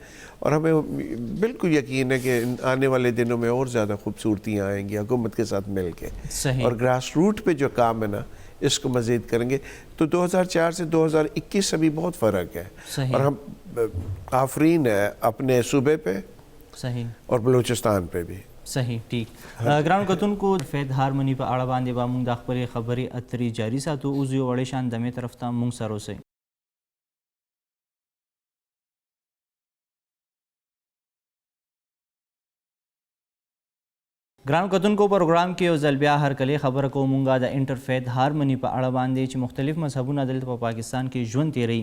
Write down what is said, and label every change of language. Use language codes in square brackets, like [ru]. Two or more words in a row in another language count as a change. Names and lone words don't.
[ur] اور ہمیں بالکل یقین ہے کہ آنے والے دنوں میں اور زیادہ خوبصورتیاں آئیں گی حکومت کے ساتھ مل کے, اور [en] grass root [ur] پہ جو کام ہے نا اس کو مزید کریں گے. تو 2004 سے 2021 سے بھی بہت فرق ہے, اور ہم آفرین ہے اپنے صوبے پہ اور بلوچستان پہ بھی. صحیح, ٹھیک. [ps] ګرانو کتونکو فیض هارموني په اړه باندې به موږ د خپلې خبرې اترې جاري ساتو. اوس یو وړې شان دمې طرف ته موږ سره اوسئ. ګرانو کتونکو پروګرام کې یو ځل بیا هرکلې خبره کوو مونږه د [en] inter faith harmony [ps] په اړه باندې چې مختلف مذهبونه دلته په پاکستان کې ژوند تیروي.